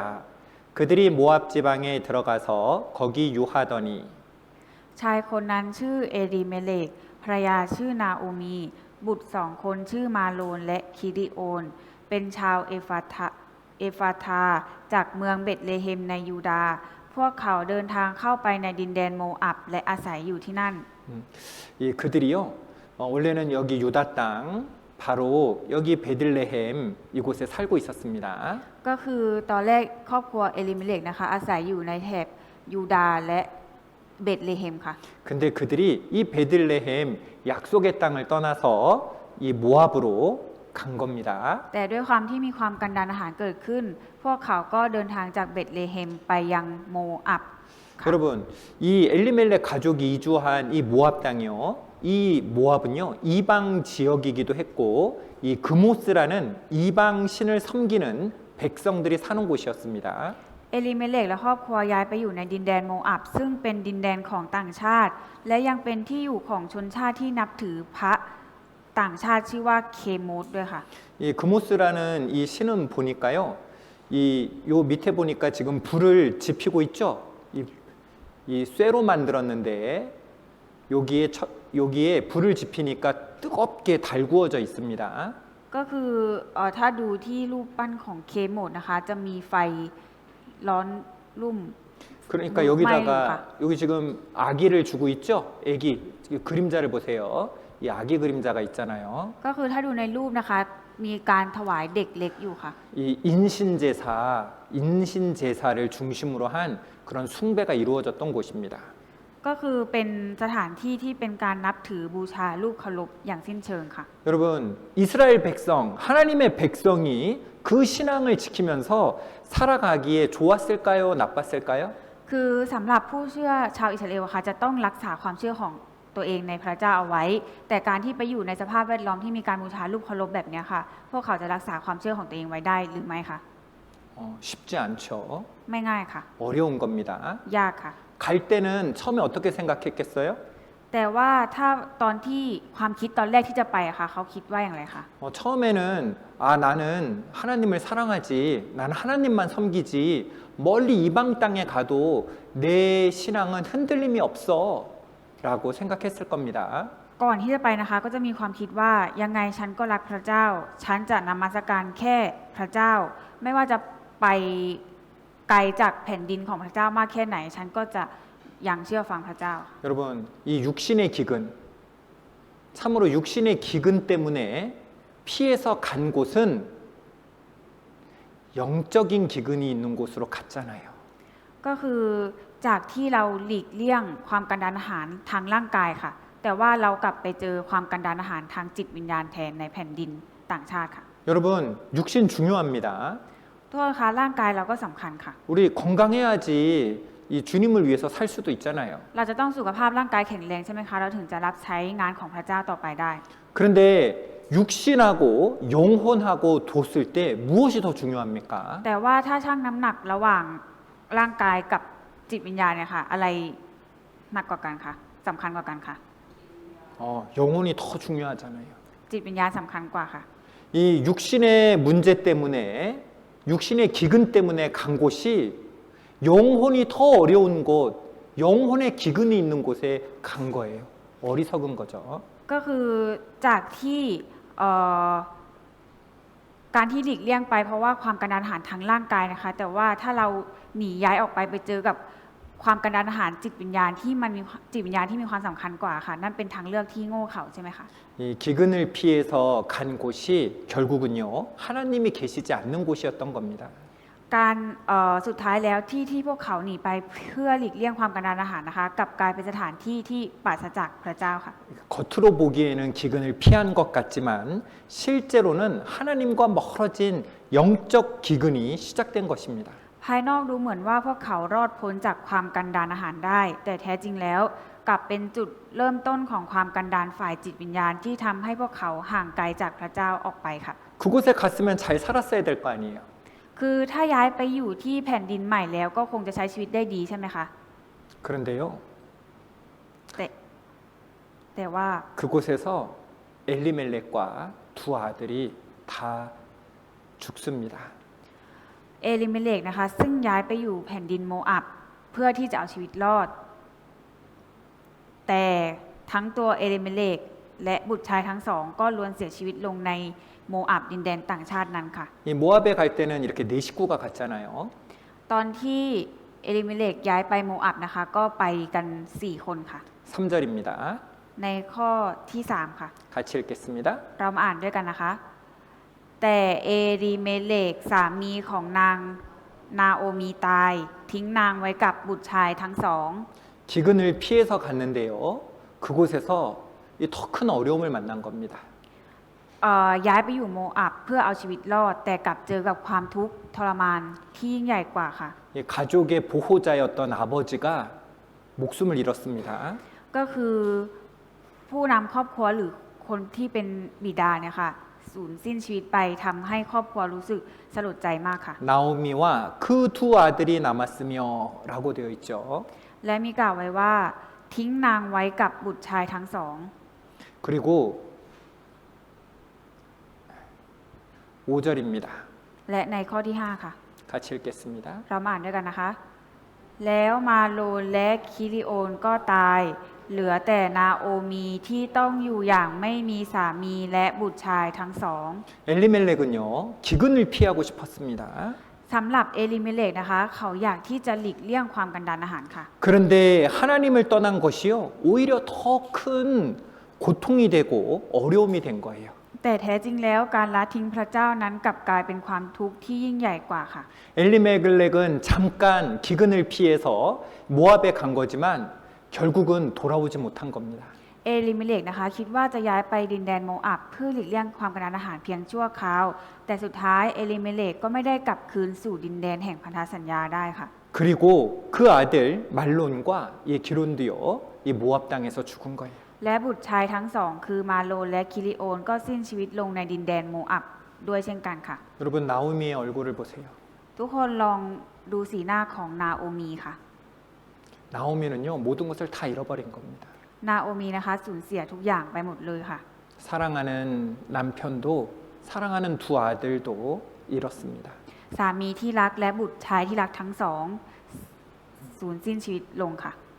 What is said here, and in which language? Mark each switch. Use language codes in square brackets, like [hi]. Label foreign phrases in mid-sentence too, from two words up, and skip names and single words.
[ko] 그들이 모압 지방에 들어가서 거기 유하더니 [th] ชายคนนั้นชื่อเอลิเมเลกภรรยาชื่อนาโอมี บุตร2 คนชื่อมาโลนและคิดิโอน เป็นชาวเอฟาทาจากเมืองเบธเลเฮมในยูดาห์พวกเขาเดินทางเข้าไปในดินแดนโมอับและอาศัยอยู่ที่นั่น [ko] 이 그들이요 원래는 여기 유다 땅 바로 여기 베들레헴 이곳에 살고 있었습니다. [th] ก็คือตอนแรกครอบครัวเอลิเมเลกนะคะอาศัยอยู่ในแถบยูดาห์และเบธเลเฮมค่ะ [ko] 근데 그들이 이 베들레헴 약속의 땅을 떠나서 이 모압으로 간 겁니다. [th] แต่ด้วยความที่มีความกันดารอาหารเกิดขึ้น พวกเขาก็เดินทางจากเบธเลเฮมไปยังโมอับค่ะ [ko] 여러분, 이 엘리멜렉 가족이 이주한 이 모압 땅이요. 이 모압은요 이방 지역이기도 했고 이 그모스라는 이방 신을 섬기는 백성들이 사는 곳이었습니다. [th] เอลิเมเลกและครอบครัวย้ายไปอยู่ในดินแดนโมอับซึ่งเป็นดินแดนของต่างชาติ และยังเป็นที่อยู่ของชนชาติที่นับถือพระต่างชาติชื่อว่าเคมูสด้วยค่ะ [ko] 이 그모스라는 이 신은 보니까요. 요 밑에 보니까 지금 불을 지피고 있죠. 이 쇠로 만들었는데 여기에 불을 지피니까 뜨겁게 달구어져 있습니다. [th] ก็คือถ้าดูที่รูปปั้นของเคมูสนะคะจะมีไฟร้อนรุ่ม [ko] 그러니까 마일로가. 여기다가 여기 지금 아기를 주고 있죠. 아기 그림자를 보세요. 이 아기 그림자가 있잖아요. [th] ก็คือถ้าดูในรูปนะคะมีการถวายเด็กเล็กอยู่ค่ะ [ko] 이 인신제사를 중심으로 한 그런 숭배가 이루어졌던 곳입니다. [th] ก็คือเป็นสถานที่ที่เป็นการนับถือบูชารูปเคารพอย่างสิ้นเชิงค่ะ [ko] 여러분, 이스라엘 백성, 하나님의 백성이 그 신앙을 지키면서 살아가기에 좋았을까요? 나빴을까요? [th] คือสำหรับผู้เชื่อชาวอิสราเอลค่ะจะต้องรักษาความเชื่อของตัวเองในพระเจ้าเอาไว้ แต่การที่ไปอยู่ในสภาพแวดล้อมที่มีการบูชารูปเคารพแบบนี้ค่ะ พวกเขาจะรักษาความเชื่อของตัวเองไว้ได้หรือไม่คะ [ko] 쉽지 않죠. [th] ไม่ง่ายค่ะ [ko] 어려운 겁니다. [th] ยากค่ะ [ko] 갈 때는 처음에 어떻게 생각했겠어요? [th] แต่ว่าถ้าตอนที่ความคิดตอนแรกที่จะไปอะค่ะเขาคิดว่าอย่างไรคะ [ko] 처음에는 나는 하나님을 사랑하지, 난 하나님만 섬기지, 멀리 이방 땅에 가도 내 신앙은 흔들림이 없어라고 생각했을 겁니다. [th] ก่อนที่จะไปนะคะก็จะมีความคิดว่ายังไงฉันก็รักพระเจ้า ฉันจะนมัสการแค่พระเจ้า ไม่ว่าจะไปไกลจากแผ่นดินของพระเจ้ามากแค่ไหน ฉันก็จะยังเชื่อฟังพระเจ้า [ko] 여러분, 이 육신의 기근, 참으로 육신의 기근 때문에 피해서 간 곳은 영적인 기근이 있는 곳으로 갔잖아요. [th] ก็คือจากที่เราหลีกเลี่ยงความกันดารอาหารทางร่างกายค่ะ แต่ว่าเรากลับไปเจอความกันดารอาหารทางจิตวิญญาณแทนในแผ่นดินต่างชาติค่ะ [ko] 여러분, 육신 중요합니다. [th] โทษนะคะร่างกายเราก็สำคัญค่ะ [ko] 우리 건강해야지 이 주님을 위해서 살 수도 있잖아요. [th] เราจะต้องสุขภาพร่างกายแข็งแรงใช่ไหมคะ เราถึงจะรับใช้งานของพระเจ้าต่อไปได้ [ko] 그런데 육신하고 영혼하고 뒀을 때 무엇이 더 중요합니까? [th] แต่ว่าถ้าชั่งน้ำหนักระหว่างร่างกายกับจิตวิญญาณเนี่ยค่ะ อะไรหนักกว่ากันคะสำคัญกว่ากันคะ [ko] 영혼이 더 중요하잖아요. [th] จิตวิญญาณสำคัญกว่าค่ะ [ko] 이 육신의 문제 때문에 육신의 기근 때문에 간 곳이 영혼이 더 어려운 곳, 영혼의 기근이 있는 곳에 간 거예요. 어리석은 거죠. [th] ก็คือจากที่การที่หลีกเลี่ยงไปเพราะว่าความกันดารอาหารทางร่างกายนะคะ แต่ว่าถ้าเราหนีย้ายออกไปเจอกับความกันดารอาหารจิตวิญญาณที่มันมีจิตวิญญาณที่มีความสำคัญกว่าค่ะ นั่นเป็นทางเลือกที่โง่เขลาใช่ไหมคะ [ko] 이 기근을 피해서 간 곳이 결국은요 하나님이 계시지 않는 곳이었던 겁니다. [th] การสุดท้ายแล้วที่พวกเขาหนีไปเพื่อหลีกเลี่ยงความกันดารอาหารนะคะกลับกลายเป็นสถานที่ที่ปราศจากพระเจ้าค่ะ [ko] 겉으로 보기에는 기근을 피한 것 같지만 실제로는 하나님과 멀어진 영적 기근이 시작된 것입니다. [th] ภายนอกดูเหมือนว่าพวกเขารอดพ้นจากความกันดารอาหารได้ แต่แท้จริงแล้วกลับเป็นจุดเริ่มต้นของความกันดารฝ่ายจิตวิญญาณที่ทำให้พวกเขาห่างไกลจากพระเจ้าออกไปค่ะ [ko] 그곳에 갔으면 잘 살았어야 될 거 아니에요. [th] คือถ้าย้ายไปอยู่ที่แผ่นดินใหม่แล้วก็คงจะใช้ชีวิตได้ดีใช่ไหมคะ [ko] 그런데요 [th] แต่ว่า [ko] 그곳에서 엘리멜렉과 두 아들이 다 죽습니다. [th] เอลิเมเลกนะคะซึ่งย้ายไปอยู่แผ่นดินโมอับเพื่อที่จะเอาชีวิตรอด แต่ทั้งตัวเอลิเมเลกและบุตรชายทั้งสองก็ล้วนเสียชีวิตลงในโมอับดินแดนต่างชาตินั้นค่ะ [ko] 이 모압에 갈 때는 이렇게 네 식구가 갔잖아요. [th] ตอนที่เอลิเมเลกย้ายไปโมอับนะคะก็ไปกัน4คนค่ะ [ko] 3절입니다. [th] ในข้อที่3ค่ะ [ko] 같이 읽겠습니다. [th] เรามาอ่านด้วยกันนะคะ แต่เอลิเมเลกสามีของนางนาโอมีตายทิ้งนางไว้กับบุตรชายทั้งสอง [ko] 기근을 피해서 갔는데요. 그곳에서 더 큰 어려움을 만난 겁니다. [th] ย้ายไปอยู่โมอับเพื่อเอาชีวิตรอด แต่กลับเจอกับความทุกข์ทรมานที่ยิ่งใหญ่กว่าค่ะ [ko] 이 가족의 보호자였던 아버지가 목숨을 잃었습니다. [th] ก็คือผู้นำครอบครัวหรือคนที่เป็นบิดาเนี่ยค่ะสูญสิ้นชีวิตไปทำให้ครอบครัวรู้สึกสลดใจมากค่ะ [ko] 나오미와 그 두 아들이 남았으며라고 되어 있죠. [th] และมีกล่าวไว้ว่าทิ้งนางไว้กับบุตรชายทั้งสอง [ko] 그리고 5절입니다. [th] และในข้อที่5ค่ะ [ko] 같이 읽겠습니다. [th] เรามาอ่านด้วยกันนะคะ แล้วมาโลนและคิริโอนก็ตาย เหลือแต่นาโอมีที่ต้องอยู่อย่างไม่มีสามีและบุตรชายทั้งสอง [ko] 엘리멜렉은요 기근을 피하고 싶었습니다. [th] สำหรับเอลิเมเลกนะคะเขาอยากที่จะหลีกเลี่ยงความกันดารอาหารค่ะ [ko] 그런데 하나님을 떠난 것이요 오히려 더 큰 고통이 되고 어려움이 된 거예요. [th] แต่แท้จริงแล้วการละทิ้งพระเจ้านั้นกลับกลายเป็นความทุกข์ที่ยิ่งใหญ่กว่าค่ะ [ko] 엘리멜렉은 잠깐 기근을 피해서 모압에 간 거지만 결국은 돌아오지 못한 겁니다. [th] เอลิเมเลกนะคะคิดว่าจะย้ายไปดินแดนโมอับเพื่อหลีกเลี่ยงความกันดารอาหารเพียงชั่วคราว แต่สุดท้ายเอลิเมเลกก็ไม่ได้กลับคืนสู่ดินแดนแห่งพันธสัญญาได้ค่ะ [ko] 그리고 그 아들 말론과 이 기론도요 이 모압 땅에서 죽은 거예요. [th] และบุตรชายทั้งสองคือมาโลนและคิริโอนก็สิ้นชีวิตลงในดินแดนโมอับด้วยเช่นกันค่ะ [ko] 여러분 나오미의 얼굴을 보세요. [th] ทุกคนลองดูสีหน้าของนาโอมีค่ะ [ko] 나오미는요 모든 것을 다 잃어버린 겁니다. [th] นาโอมีนะคะสูญเสียทุกอย่างไปหมดเลยค่ะ [ko] 사랑하는 남편도 사랑하는 두 아들도 잃었습니다. [th] สามีที่รักและบุตรชายที่รักทั้งสองสูญสิ้นชีวิตลงค่ะ